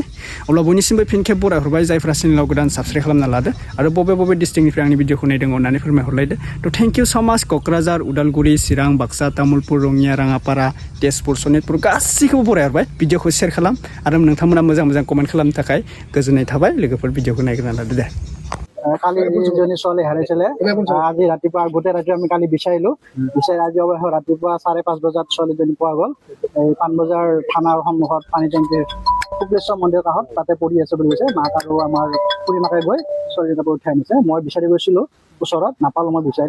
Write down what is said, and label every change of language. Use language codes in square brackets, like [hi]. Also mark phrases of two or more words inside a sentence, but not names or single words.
[brx] अब्ला बयनिसिमबो फिन खेब बरायहरबाय जायफ्रा चेनेलाव गोदान साबसक्राइब खालामना लादो आरो बबे बबे डिस्ट्रिक्टनिफ्राय आंनि भिडिअखौ नायदों अननानै फोरमायहरलायदो। [en] tho thank you so much. [brx] क'क्राझार, उदालगुरि, चिरां, बाक्सा, तामुलपुर, रङिया, राङापारा, तेजपुर, सनितपुर गासैखौबो बरायहरबाय। भिडिअखौ शेयार खालाम आरो नोंथांमोना मोजां मोजां कमेन्ट खालामनो थाखाय गोजोननाय थाबाय लोगोफोर। भिडिअखौ नायग्रोना लादो दे। [as] কালি যিজনী ছোৱালী হেৰাইছিলে আজি ৰাতিপুৱা গোটেই ৰাতি আমি কালি বিচাৰিলো আজি অৱশ্যে ৰাতিপুৱা 5:30 বজাত ছোৱালীজনী পোৱা গ'ল। এই পাণবজাৰ থানাৰ সন্মুখত পানী টেংকিৰ শুক্লেশ্বৰ মন্দিৰৰ কাষত তাতে পৰি আছে বুলি কৈছে। মাক আৰু আমাৰ খুৰী মাকে গৈ ছোৱালীজনীক উঠাই আনিছে। মই বিচাৰি গৈছিলো ওচৰত, নাপালো মই বিচাৰি।